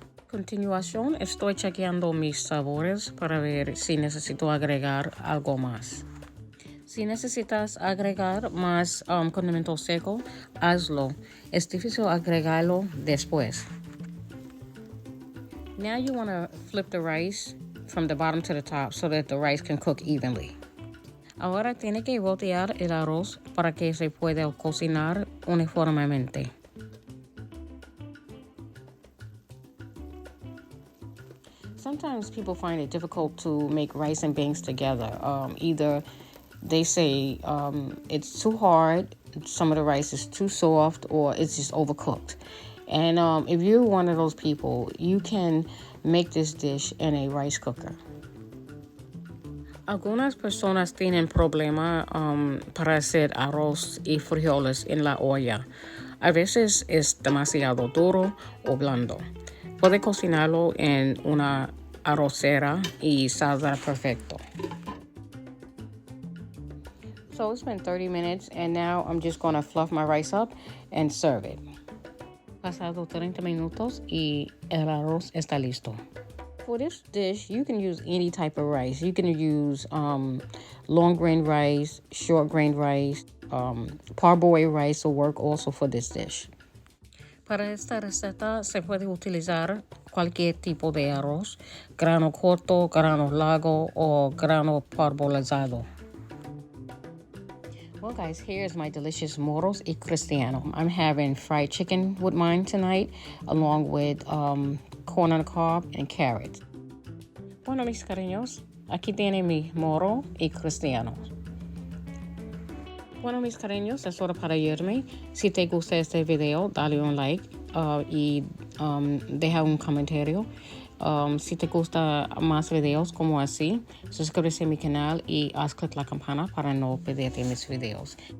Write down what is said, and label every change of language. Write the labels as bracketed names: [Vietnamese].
[Spanish] Continuación, estoy chequeando mis sabores para ver si necesito agregar algo más. Si necesitas agregar más condimento seco, hazlo. Es difícil agregarlo después. [English] Now you want to flip the rice from the bottom to the top so that the rice can cook evenly. [Spanish] Ahora tiene que voltear el arroz para que se pueda cocinar uniformemente. [English] Sometimes people find it difficult to make rice and beans together. Either they say it's too hard, some of the rice is too soft, or it's just overcooked. And if you're one of those people, you can make this dish in a rice cooker. [Spanish] Algunas personas tienen problema para hacer arroz y frijoles en la olla. A veces es demasiado duro o blando. Puede cocinarlo en una arrocera y saldrá perfecto. [English] So it's been 30 minutes, and now I'm just going to fluff my rice up and serve it. [Spanish] Pasado 30 minutos y el arroz está listo. [English] For this dish, you can use any type of rice. You can use long grain rice, short grain rice, parboiled rice will work also for this dish. [Spanish] Para esta receta se puede utilizar cualquier tipo de arroz, grano corto, grano largo o grano parbolizado. [English] Well, guys, here's my delicious Moros y Cristiano. I'm having fried chicken with mine tonight, along with corn on the cob and carrots. [Spanish] Bueno, mis cariños, aquí tiene mi Moro y Cristiano. Bueno, mis cariños, es hora para irme. Si te gusta este video, dale un like y deja un comentario. Si te gusta más videos como así, suscríbete a mi canal y haz clic la campana para no perderte mis videos.